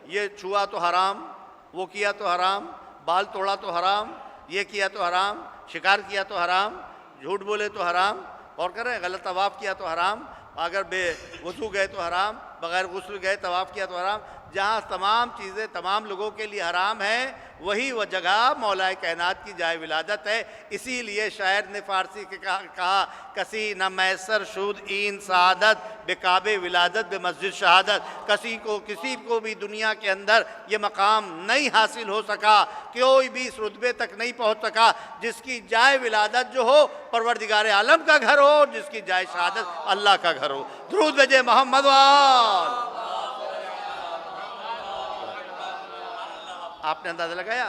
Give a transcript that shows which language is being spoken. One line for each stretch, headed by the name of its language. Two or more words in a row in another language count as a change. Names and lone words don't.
Urdu: یہ چھوا تو حرام، وہ کیا تو حرام، بال توڑا تو حرام، یہ کیا تو حرام، شکار کیا تو حرام، جھوٹ بولے تو حرام، اور کر رہے ہیں غلط طواف کیا تو حرام، اگر بے وضو گئے تو حرام، بغیر غسل گئے طواف کیا تو حرام. جہاں تمام چیزیں تمام لوگوں کے لیے حرام ہیں وہی وہ جگہ مولا کائنات کی جائے ولادت ہے. اسی لیے شاعر نے فارسی کے کہا
Persian: کسی نہ میسر شود این سعادت بے کعبے ولادت بے مسجد شہادت.
Urdu: کسی کو بھی دنیا کے اندر یہ مقام نہیں حاصل ہو سکا، کوئی بھی اس رتبے تک نہیں پہنچ سکا جس کی جائے ولادت جو ہو پروردگار عالم کا گھر ہو، جس کی جائے شہادت اللہ کا گھر ہو. درود بھیجے محمد وال. آپ نے اندازہ لگایا.